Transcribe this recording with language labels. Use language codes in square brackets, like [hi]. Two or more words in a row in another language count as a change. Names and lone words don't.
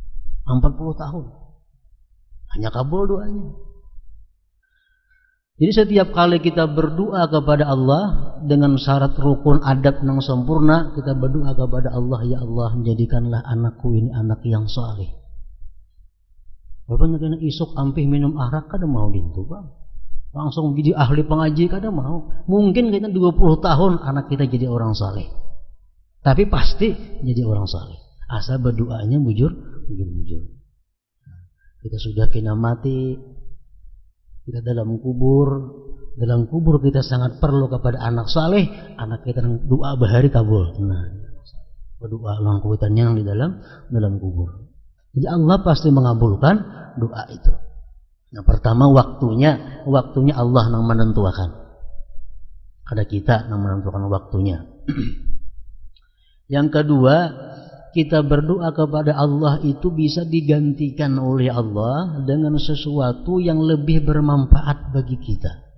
[bjn] 40 tahun hanya kabul doanya. Jadi setiap kali kita berdoa kepada Allah dengan syarat rukun adab yang sempurna, kita berdoa kepada Allah, [ar] ya Allah, [bjn] jadikanlah anakku ini anak yang saleh. Bapaknya kena isuk ampih minum arak kada mau gitu, Bang. Langsung jadi ahli pengaji kada mau. Mungkin kita 20 tahun anak kita jadi orang saleh. Tapi pasti jadi orang saleh. Asal berdoanya bujur. Kita sudah kena mati, kita dalam kubur kita sangat perlu kepada anak saleh, anak kita doa bahari kabul. Nah, berdoa langkutan yang di dalam kubur. Jadi Allah pasti mengabulkan doa itu. Nah, pertama waktunya Allah yang menentukan. Ada kita yang menentukan waktunya. Yang kedua, kita berdoa kepada Allah itu bisa digantikan oleh Allah dengan sesuatu yang lebih bermanfaat bagi kita.